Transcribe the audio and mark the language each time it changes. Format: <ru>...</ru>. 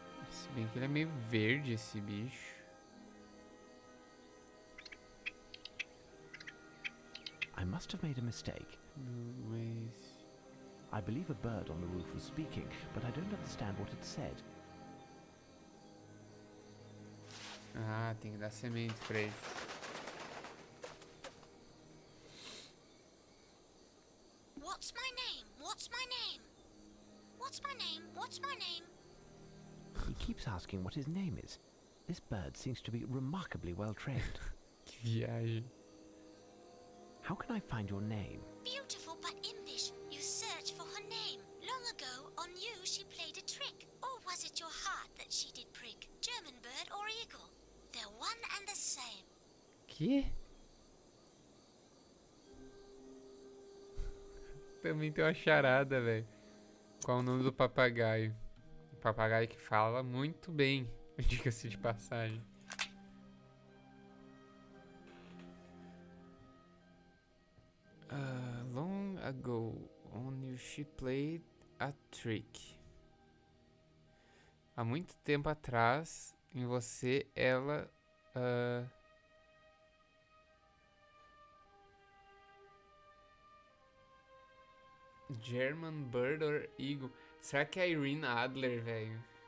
<pt>Se bem que ele é meio verde, esse bicho.</pt> <en>I must have made a mistake.</en> <pt>Não, mas...</pt> <en>I believe a bird on the roof was speaking, but I don't understand what it said.</en> <pt>Ah, tem que dar sementes pra ele.</pt> <en>What's my name? What's my name? What's my name? What's my name? He keeps asking what his name is. This bird seems to be remarkably well trained.</en> <pt>Que viagem.</pt> <en>How can I find your name? Beautiful but impish. You search for her name. Long ago, on you she played a trick. Or was it your heart that she did prick? German bird or eagle? They're one and the same.</en> <pt>Que? Também tem uma charada, velho. Qual o nome do papagaio? O papagaio que fala muito bem, diga-se de passagem.</pt> <en>Long ago, on you she played a trick.</en> <pt>Há muito tempo atrás, em você, ela...</pt> <en>German Bird or Eagle.</en> <pt>Será que é a Irene Adler, velho?</pt>